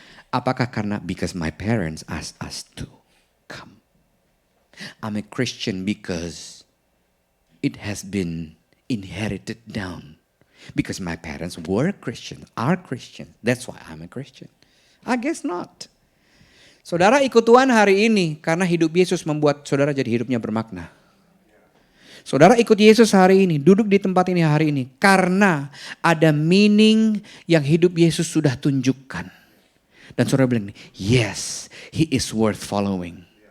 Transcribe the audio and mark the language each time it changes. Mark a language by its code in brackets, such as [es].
[id] Apakah karena [en] because my parents asked us to come? I'm a Christian because it has been inherited down. Because my parents were Christian, are Christian. That's why I'm a Christian. I guess not. [id] Saudara ikut Tuhan hari ini karena hidup Yesus membuat saudara jadi hidupnya bermakna. Saudara ikut Yesus hari ini, duduk di tempat ini hari ini karena ada meaning yang hidup Yesus sudah tunjukkan. Dan saudara bilang, [en] yes, he is worth following.